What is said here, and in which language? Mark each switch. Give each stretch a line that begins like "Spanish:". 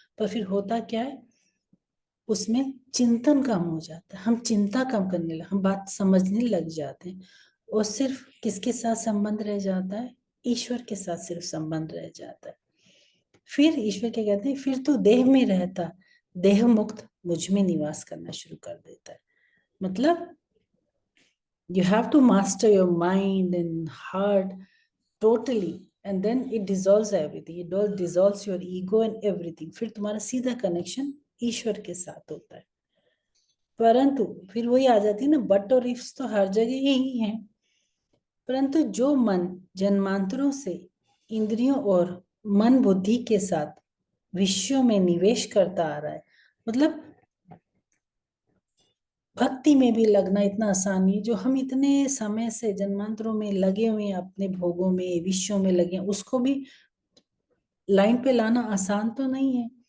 Hindi: पर फिर होता क्या है, उसमें चिंतन कम हो जाता है, हम चिंता कम करने लगे, हम बात समझने लग जाते हैं, और सिर्फ किसके साथ संबंध रह जाता है? ईश्वर के साथ सिर्फ संबंध रह जाता है। फिर ईश्वर क्या कहते हैं, फिर तो देह में रहता, देह मुक्त मुझ में निवास करना शुरू कर देता है। मतलब
English: you have to master your mind and heart totally, and then it dissolves everything, it dissolves your ego and everything।
Hindi: फिर तुम्हारा सीधा कनेक्शन ईश्वर के साथ होता है। परंतु फिर वही आ जाती है ना, बट और इफ्स तो हर जगह ही है। परंतु जो मन जन्मांतरों से इंद्रियों और मन बुद्धि के साथ विषयों में निवेश करता आ रहा है। मतलब भक्ति में भी लगना इतना आसान नहीं, जो हम इतने समय से जन्मांतरों में लगे हुए हैं, अपने भोगों में विषयों में लगे हैं, उसको भी लाइन पे लाना आसान तो नहीं है।